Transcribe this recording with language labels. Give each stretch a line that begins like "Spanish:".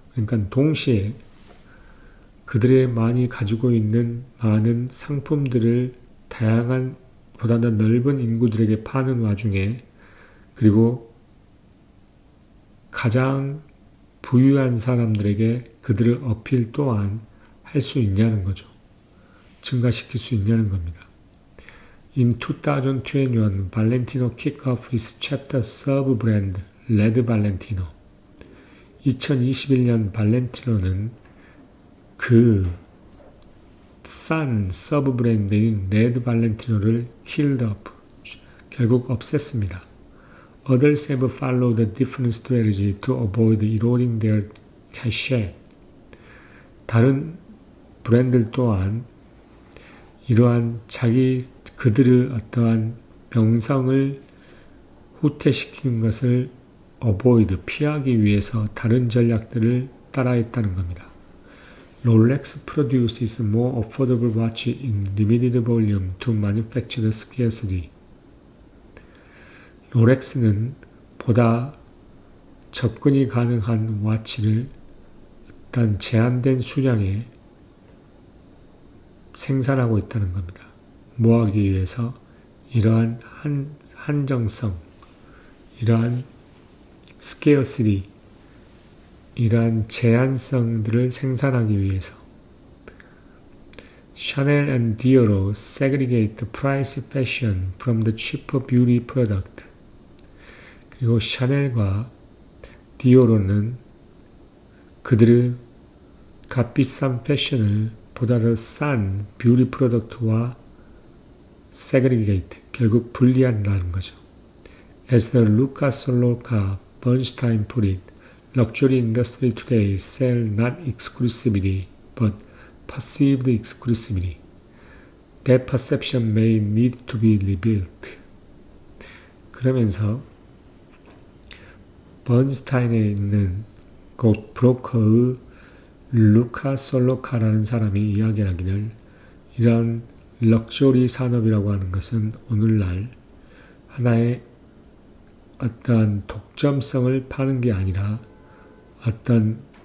Korean: 그러니까 동시에 그들의 많이 가지고 있는 많은 상품들을 다양한 보다 더 넓은 인구들에게 파는 와중에 그리고 가장 부유한 사람들에게 그들의 어필 또한 할 수 있냐는 거죠. 증가시킬 수 있냐는 겁니다.
English: In 2021, Valentino kicked off his chapter sub-brand, Red Valentino.
Korean: 2021년 발렌티노는 그 싼 서브 브랜드인 레드 발렌티노를
English: killed off,
Korean: 결국 없앴습니다.
English: Others have followed a different strategy to avoid eroding their cachet.
Korean: 다른 브랜드 또한 이러한 그들의 어떠한 명성을 후퇴시키는 것을 피하기 위해서 다른 전략들을 따라했다는 겁니다.
English: Rolex produces more affordable watch in limited volume to manufacture the scarcity.
Korean: 롤렉스는 보다 접근이 가능한 와치를 일단 제한된 수량에 생산하고 있다는 겁니다. 뭐하기 위해서? 이러한 한정성, 이러한 scarcity, 이러한 제한성들을 생산하기 위해서.
English: Chanel and Dior segregate the price fashion from the cheaper beauty product.
Korean: 그리고 샤넬과 디오로는 그들의 값비싼 패션을 보다 더 싼 뷰티 프로덕트와 segregate, 결국 분리한다는 거죠.
English: As the Luca Solorca Bernstein put it, luxury industry today sell not exclusivity, but perceived exclusivity. That perception may need to be rebuilt.
Korean: 그러면서 번스타인에 있는 곧 브로커의 루카 솔로카라는 사람이 이야기하기를 이런 럭셔리 산업이라고 하는 것은 오늘날 하나의 어떠한 독점성을 파는 게 아니라 어떤